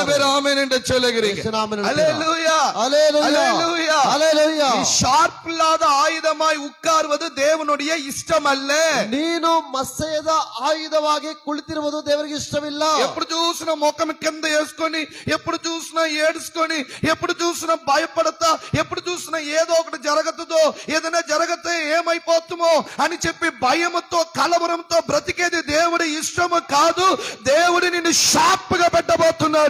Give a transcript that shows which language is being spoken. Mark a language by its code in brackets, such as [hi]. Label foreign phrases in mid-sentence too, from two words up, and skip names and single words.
[ta] பேர் ஆமென் என்று சொல்லுகிறீங்க. ஹல்லேலூயா ஹல்லேலூயா ஹல்லேலூயா. ஷார்ப் இல்லாத ஆயுதமாய் உட்கார்வது தேவனுடைய இஷ்டம் அல்ல. [kn] ನೀನು ಮಸ್ಸೆಯದ ಆಯುಧವಾಗಿ ಕುಳಿತಿರುವುದು ದೇವರಿಗೆ ಇಷ್ಟವಿಲ್ಲ. [te] ఎప్పుడు చూసినా ముఖం కింద వేసుకొని, ఎప్పుడు చూసినా ఏడుచుకొని, ఎప్పుడు చూసినా భయపడతా, ఎప్పుడు చూసినా ఏదో ఒకటి జరగతుందో, ఏదైనా జరిగితే ఏమైపోతుందో అని చెప్పి భయముతో కలవరంతో బ్రతికేది దేవుడి ఇష్టము కాదు. దేవుడు నిన్ను షార్ప్ గా పెట్టబోతున్నాడు.